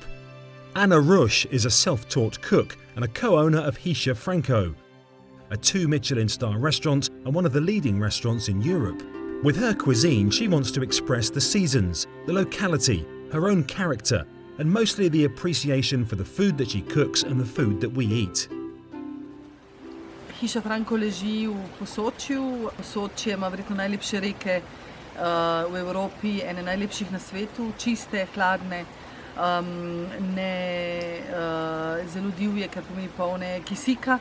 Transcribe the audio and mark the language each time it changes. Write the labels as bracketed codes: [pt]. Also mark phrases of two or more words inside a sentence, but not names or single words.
[en] Anna Rush is a self-taught cook and a co-owner of Hiša Franko, a 2 Michelin star restaurant and one of the leading restaurants in Europe. With her cuisine, she wants to express the seasons, the locality, her own character, and mostly the appreciation for the food that she cooks and the food that we eat. [sl] Hiša Franko leži v Posočju. Posočje ima verjetno najlepše reke v Evropi, ene najlepših na svetu, čiste, hladne, ne zelo divje, kar pomeni polne kisika.